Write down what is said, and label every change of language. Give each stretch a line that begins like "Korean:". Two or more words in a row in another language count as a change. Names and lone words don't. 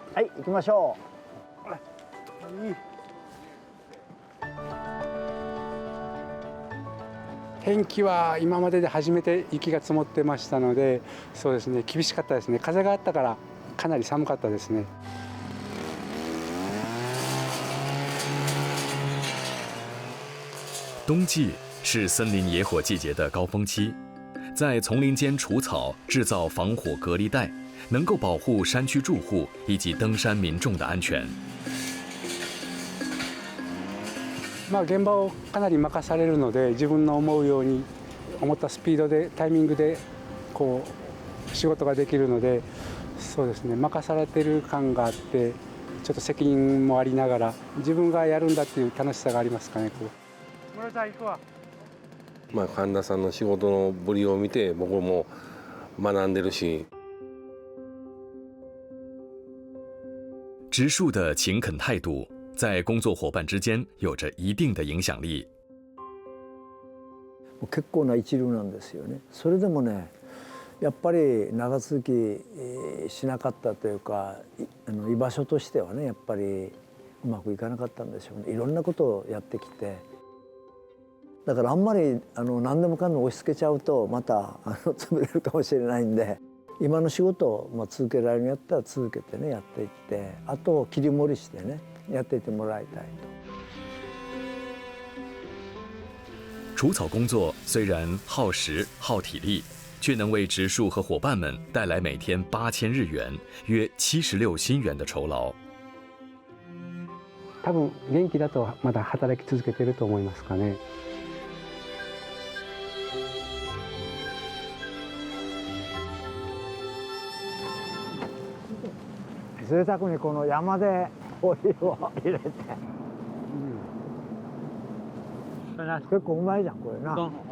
Japanese: はい、行きましょう。天気は今までで初めて雪が積もってましたので、そうですね、厳しかったですね。風があったからかなり寒かったですね。
Chinese: 冬季是森林野火季节的高峰期，在丛林间除草、制造防火隔离带，能够保护山区住户以及登山民众的安全。
Japanese: 現場をかなり任されるので、自分の思うように思ったスピードでタイミングでこう仕事ができるので、そうですね、任されてる感があって、ちょっと責任もありながら自分がやるんだっていう楽しさがありますかね。村田行くわ。神田さんの仕事のぶりを見て僕も学んでるし。
Chinese: 植树的勤恳态度在工作伙伴之间有着一定的影響力。
Japanese: 結構な一流なんですよね。それでもね、やっぱり長続きしなかったというか、居場所としてはね、やっぱりうまくいかなかったんでしょうね。いろんなことをやってきて、だからあんまり何でもかんでも押し付けちゃうとまた潰れるかもしれないんで、今の仕事を続けられるんやったら続けてね、やっていって、あと切り盛りしてね、やっていってもらいたいと。
Chinese: 除草工作虽然耗时耗体力，却能为植树和伙伴们带来每天8000日元，约76新元的酬劳。
Japanese: 多分元気だとまだ働き続けていると思いますかね。贅沢にこの山でお湯を入れて、結構うまいじゃんこれな。